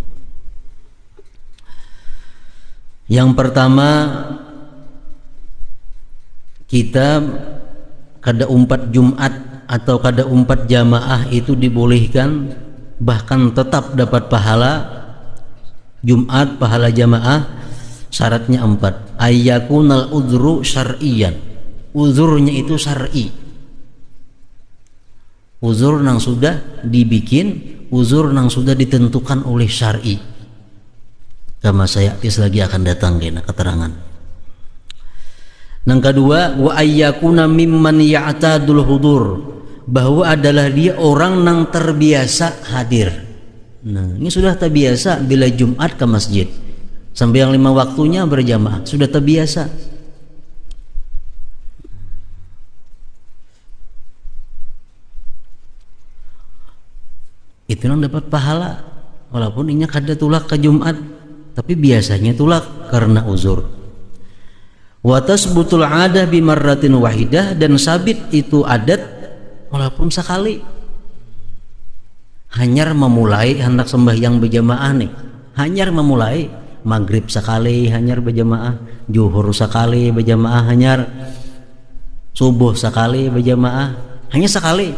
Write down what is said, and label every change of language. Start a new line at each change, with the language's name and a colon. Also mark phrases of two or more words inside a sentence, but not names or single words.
Banjar: Yang pertama, kita kada umpat Jumat atau kada umpat jamaah itu dibolehkan, bahkan tetap dapat pahala Jumat pahala jamaah syaratnya 4.
Arabic: أن يكون العذر شرعيا.
Indonesian: Uzurnya itu syar'i.
Banjar: Uzur nang sudah dibikin, uzur nang sudah ditentukan oleh syar'i.
Indonesian: Kama saya lagi akan datang kena keterangan. Yang kedua,
Arabic: وأن يكون ممن يعتاد الحضور,
Indonesian: bahwa adalah dia orang yang terbiasa hadir. Nah, ini sudah terbiasa bila Jumat ke masjid sampai yang 5 waktunya berjamaah, sudah terbiasa. Itu yang dapat pahala,
Banjar: walaupun inya kada tulak ke Jumat, tapi biasanya tulak karena uzur.
Arabic: وتثبت العادة بمرة واحدة,
Indonesian: dan sabit itu adat walaupun sekali.
Banjar: Hanyar memulai hendak sembahyang berjamaah nih, hanyar memulai maghrib sekali hanyar berjamaah, zuhur sekali berjamaah hanyar, subuh sekali berjamaah, hanya sekali.